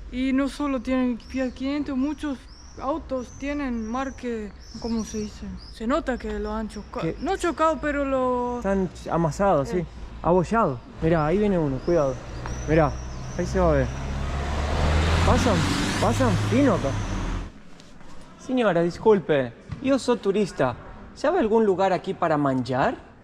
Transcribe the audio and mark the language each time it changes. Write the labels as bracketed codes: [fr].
[es] Y no solo tienen Fiat 500, muchos autos tienen marque... ¿Cómo se dice? Se nota que lo han chocado. ¿Qué? No chocado, pero lo... Están amasados, sí. Abollados. Mirá, ahí viene uno, cuidado. Mirá, ahí se va a ver. Pasan fino acá. [it] Signora, [es] disculpe, [it] io sono turista. [es] ¿Sabe algún lugar aquí para [it] mangiar?